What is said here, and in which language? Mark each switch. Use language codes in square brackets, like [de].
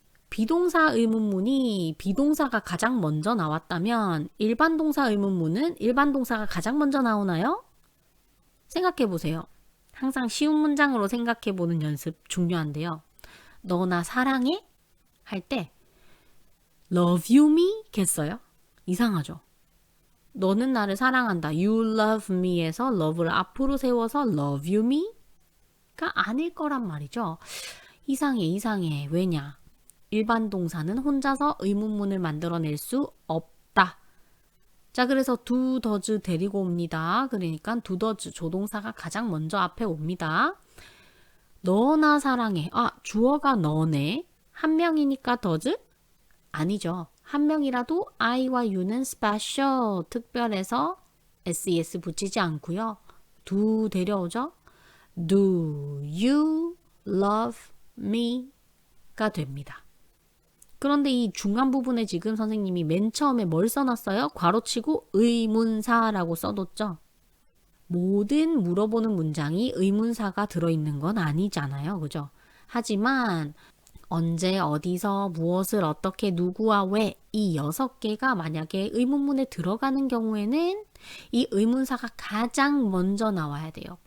[ko] 비동사 의문문이 비동사가 가장 먼저 나왔다면 일반 동사 의문문은 일반 동사가 가장 먼저 나오나요? 생각해 보세요. 항상 쉬운 문장으로 생각해 보는 연습 중요한데요. 너 나 사랑해? 할 때 [en] love you me? [ko] 겠어요? 이상하죠? 너는 나를 사랑한다. [en] You love me [ko] 에서 love를 앞으로 세워서 love you me? 가 아닐 거란 말이죠. 이상해. 왜냐? 일반 동사는 혼자서 의문문을 만들어낼 수 없다 자, 그래서 do, does 데리고 옵니다. 그러니까 do, does 조동사가 가장 먼저 앞에 옵니다. 너나 사랑해. 아, 주어가 너네. 한 명이니까 does? 아니죠. 한 명이라도 I와 U는 special, 특별해서 SES 붙이지 않고요. do 데려오죠. [en] Do you love me? [ko] 가 됩니다. 그런데 이 중간 부분에 지금 선생님이 맨 처음에 뭘 써놨어요? 괄호치고 의문사라고 써뒀죠. 모든 물어보는 문장이 의문사가 들어있는 건 아니잖아요. 그죠? 하지만 언제, 어디서, 무엇을, 어떻게, 누구와 왜 이 6개가 만약에 의문문에 들어가는 경우에는 이 의문사가 가장 먼저 나와야 돼요.